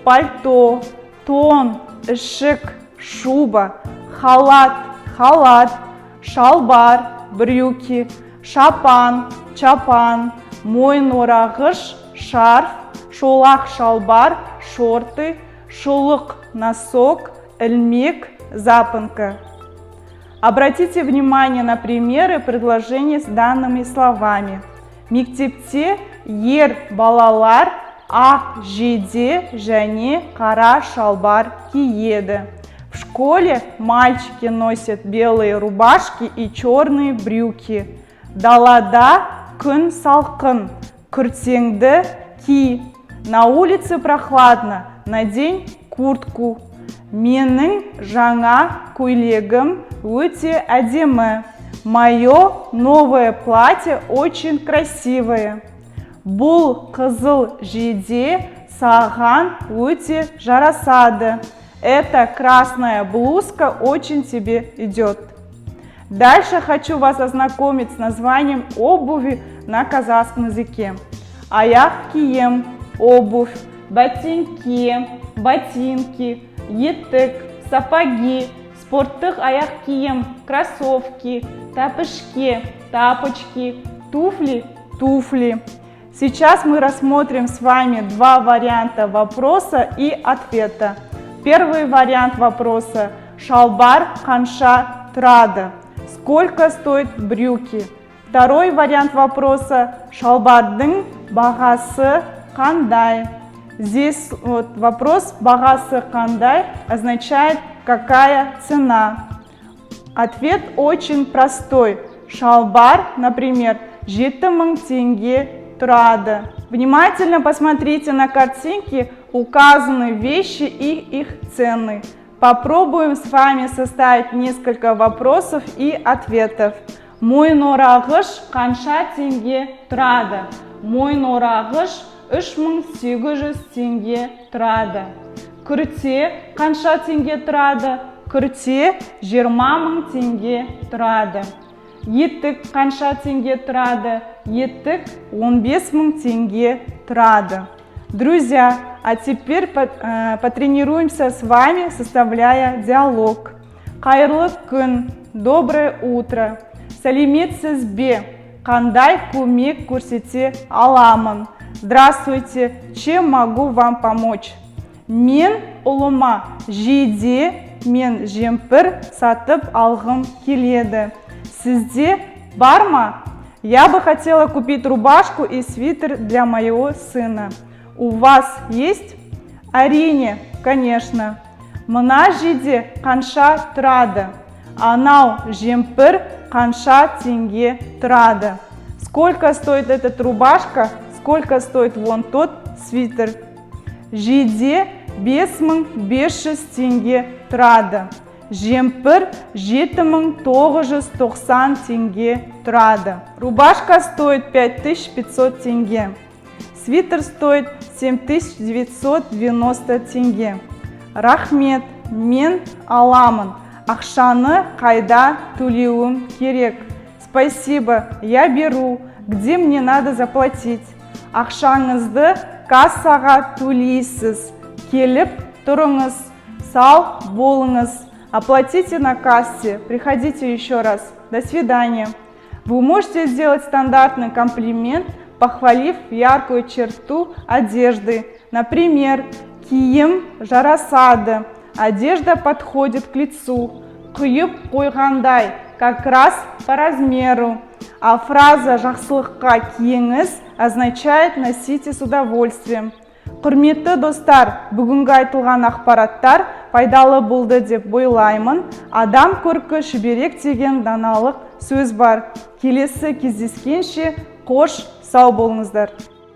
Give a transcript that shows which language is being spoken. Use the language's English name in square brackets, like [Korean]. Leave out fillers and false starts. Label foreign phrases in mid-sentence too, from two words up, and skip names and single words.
[Kazakh] тон, ішік, [Russian] шуба, халат, [Kazakh] шалбар, брюки, шапан, чапан, мойынорағыш, шарф, шолақ шалбар, шорты, шұлық, носок, ілмек, запонка. [Russian] Обратите внимание на примеры предложений с данными словами. [Kazakh] Мектепте ер балалар ақ жейде және қара шалбар киеді. [Russian] В школе мальчики носят белые рубашки и черные брюки. [Kazakh] Далада күн салқын, күртеңді ки. [Russian] На улице прохладно, надень куртку. [Kazakh] Менің жаңа көйлегім өте әдемі. [Russian] Мое новое платье очень красивое. [Kazakh] Бұл қызыл жейде саған өте жарасады. [Russian] Эта красная блузка очень тебе идет. Дальше хочу вас ознакомить с названием обуви на казахском языке. [Kazakh] Аяқ киім, [Russian] обувь, ботинки, ботинки, [Kazakh] етік, сапоги, спорттық аяқ киім, [Russian] кроссовки, тапочки, тапочки, туфли. Сейчас мы рассмотрим с вами два варианта вопроса и ответа. Первый вариант вопроса – [Kazakh] шалбар қанша тұрады? [Russian] Сколько стоят брюки? Второй вариант вопроса – [Kazakh] шалбардың бағасы қандай? [Russian] Здесь вот вопрос [Kazakh] «бағасы қандай» [Russian] означает «какая цена?». Ответ очень простой. [Kazakh] Шалбар, например, 7000 тенге тұрады. [Russian] Внимательно посмотрите на картинки, указаны вещи и их цены. Попробуем с вами составить несколько вопросов и ответов. [Kazakh] Мойынорағыш қанша тенге тұрады? Мойынорағыш 3800 тенге тұрады. Күрте қанша тенге тұрады? Күрте 20000 тенге тұрады. Етік қанша тенге тұрады? Етік 15000 тенге тұрады. [Russian] Друзья, а теперь потренируемся с вами, составляя диалог. [Kazakh] Қайырлы күн, [Russian] доброе утро. [Kazakh] Сәлеметсіз бе? Қандай көмек көрсете аламын? [Russian] Здравствуйте, чем могу вам помочь? [Kazakh] Мен ұлыма жейде мен жемпір сатып алғым келеді. Сізде бар ма? [Russian] Я бы хотела купить рубашку и свитер для моего сына. У вас есть? [Kazakh] Әрине, конечно. Мына жейде қанша тұрады? Анау жемпір қанша тенге тұрады? [Russian] Сколько стоит эта рубашка? Сколько стоит вон тот свитер? [Kazakh] Жейде 5500 тенге тұрады. Жемпір 7990 тенге тұрады. [Russian] Рубашка стоит 5500 тенге. Свитер стоит 7990 тенге. [Kazakh] Рахмет, мен аламын. Ақшаны қайда төлеуім керек? [Russian] Спасибо, я беру. Где мне надо заплатить? [Kazakh] Ақшаңызды кассаға төлейсіз. Келіп тұрыңыз, сау болыңыз. [Russian] Оплатите на кассе. Приходите еще раз. До свидания. Вы можете сделать стандартный комплимент, похвалив яркую черту одежды. Например, [Kazakh] киім жарасады, [Russian] одежда подходит к лицу, [Kazakh] құйып қойғандай, [Russian] как раз по размеру. А фраза [Kazakh] «жақсылыққа киіңіз» [Russian] означает «носите с удовольствием». [Kazakh] Құрметті достар, бүгінгі айтылған ақпараттар пайдалы болды деп ойлаймын. Адам көркі шүберек деген даналық сөз бар. Келесі кездескенше қош, сау болыңыздар.